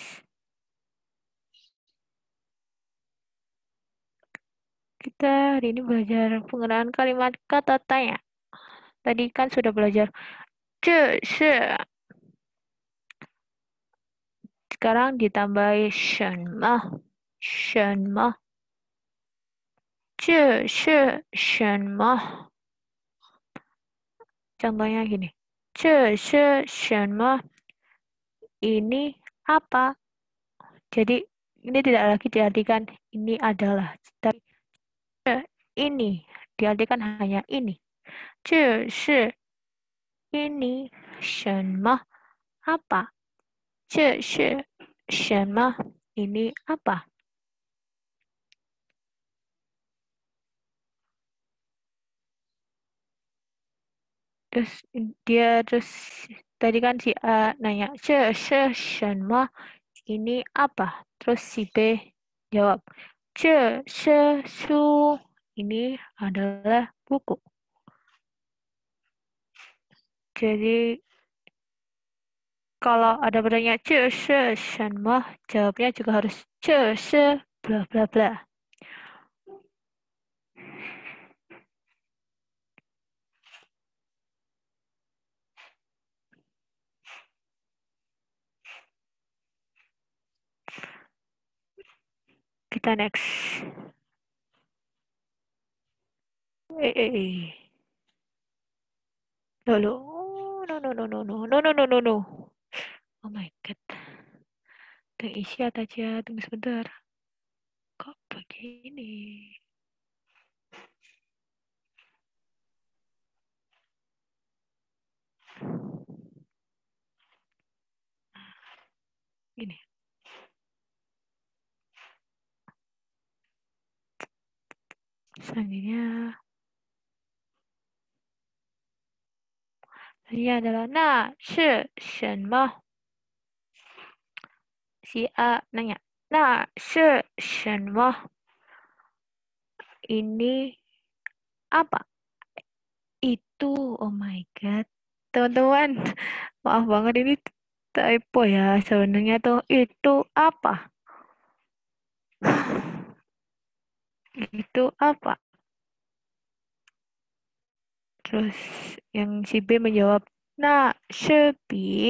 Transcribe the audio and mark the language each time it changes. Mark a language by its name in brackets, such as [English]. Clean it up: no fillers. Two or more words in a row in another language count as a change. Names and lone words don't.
[Indonesian] Kita hari ini belajar penggunaan kalimat kata tanya. Tadi kan sudah belajar [Chinese] 这是. [Indonesian] Sekarang ditambahi [Chinese] 什么,什么. 这是什么? [Indonesian] Contohnya gini. [Chinese] 这是什么? [Indonesian] Ini apa? Jadi ini tidak lagi diartikan ini adalah, tapi ini diartikan hanya ini. [Chinese] 这是 ini 什么 apa? 这是什么 [Indonesian] ini apa? Terus tadi kan si A nanya [Chinese] 这是什么 [Indonesian] ini apa? Terus si B jawab [Chinese] 这是书 [Indonesian] ini adalah buku. Jadi kalau ada pertanyaan [Chinese] 这是什么 [Indonesian] jawabnya juga harus [Chinese] 这是 [Indonesian] bla bla bla. Kita next. No. [English] Oh my god. [Indonesian] Isi aja, tunggu sebentar. Kok begini? Gini. Selanjutnya adalah [Chinese] 那是什么? [Indonesian] Si A nanya, [Chinese] 那是什么? [Indonesian] Ini apa? Itu, [English] oh my god. [Indonesian] Teman-teman, maaf banget ini typo ya. Sebenarnya tuh itu apa? Itu apa? Terus yang si B menjawab, [Chinese] 那是笔.